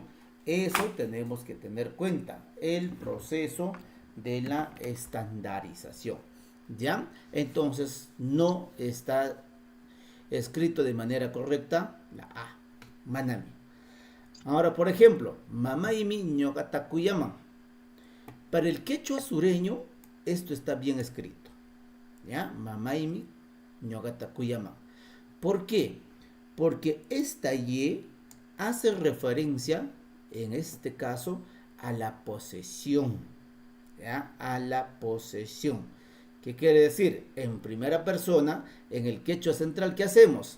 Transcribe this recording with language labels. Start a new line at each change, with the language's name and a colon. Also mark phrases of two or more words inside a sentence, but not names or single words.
Spanish: Eso tenemos que tener cuenta, el proceso de la estandarización. ¿Ya? Entonces, no está escrito de manera correcta la A, manami. Ahora, por ejemplo,
Quechua: mamaimi ñogata kuyaman.
Spanish: Para el quechua sureño, esto está bien escrito. ¿Ya?
Quechua: Mamaimi ñogata kuyaman.
Spanish: ¿Por qué? Porque esta Y hace referencia, en este caso, a la posesión. ¿Ya? A la posesión. ¿Qué quiere decir? En primera persona, en el quechua central, ¿qué hacemos?